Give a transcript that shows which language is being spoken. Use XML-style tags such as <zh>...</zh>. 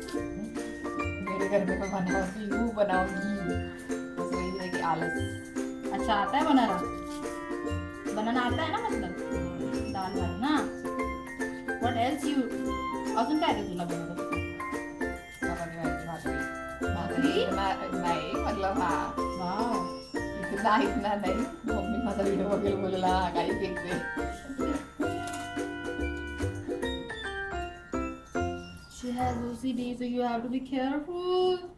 <hi>मेरे घर में मैं बनाऊंगी, वो बनाऊंगी. बस वही है कि आलस. अच्छा, आता है बनाना आता है ना, मतलब दाल भात ना.</hi> <en>what else you</en> <mr>अजून काय रे तुला बनवलं? चपाती भाजी भाकरी? नाही मतलब हा वाव.</mr> <hi>इतना नाही.</hi> <mr>मम्मी माझा व्हिडिओ बघेल बोलला काही फेकते.</mr> <en>She has OCD, so you have to be careful.</en>